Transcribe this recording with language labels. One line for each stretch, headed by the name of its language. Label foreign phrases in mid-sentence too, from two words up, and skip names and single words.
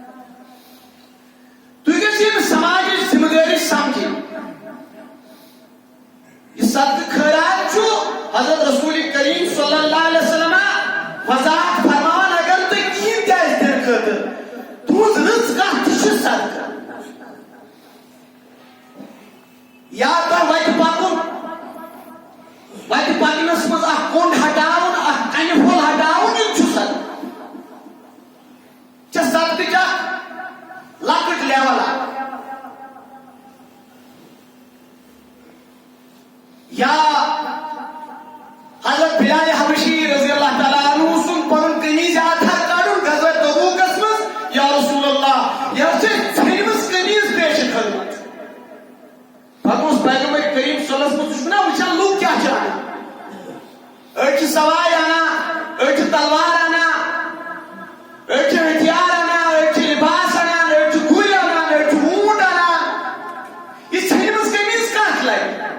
Kashmiri: تُہۍ گٔژھِو یِم سماجٕچ ذمہٕ دٲری سمجھٕنۍ یہ صدقہ خیرات چھُ حضرت رسول کریم
Arabic: صلی اللہ علیہ وسلم
Kashmiri: وضاحت فرمان اگر تُہۍ کِہیٖنۍ تہِ آسہِ دِنہٕ خٲطرٕ تُہنٛز رٕژ کتھ تہِ چھِ صدقہ یا تۄہہِ وتہِ پکنس منٛز اکھ کوٚنٛڈ ہٹاوُن اکھ کنہِ پھوٚل ہٹاوُن یہِ چھُ صدقہ چھےٚ صدقٕچ اکھ لۄکٕٹ لیول اکھ یا حضرت بلال حبشی
Arabic: رضی اللہ تعالیٰ عنہ
Kashmiri: سُنٛد پنُن قمیٖض آتھا کڑُن غزوہ تبوٗکس منٛز
Arabic: یا رسول اللہ
Kashmiri: یہِ چھِ ژھیٚنمٕژ قمیٖض پیش کھٔژمٕژ فرموس پیغمبر کریم
Arabic: صلی اللہ علیہ وسلم
Kashmiri: چھُ نا وٕچھان لُکھ کیٛاہ چھِ انان أڑۍ چھِ سوارِ انان أڑۍ چھِ تلوار انان أڑۍ چھِ ہتھیار انان أڑۍ چھِ لباس انان أڑۍ چھِ گُرۍ انان أڑۍ چھِ اوٗنٹ انان یہِ ژھیٚنمٕژ قمیٖض کتھ لگہِ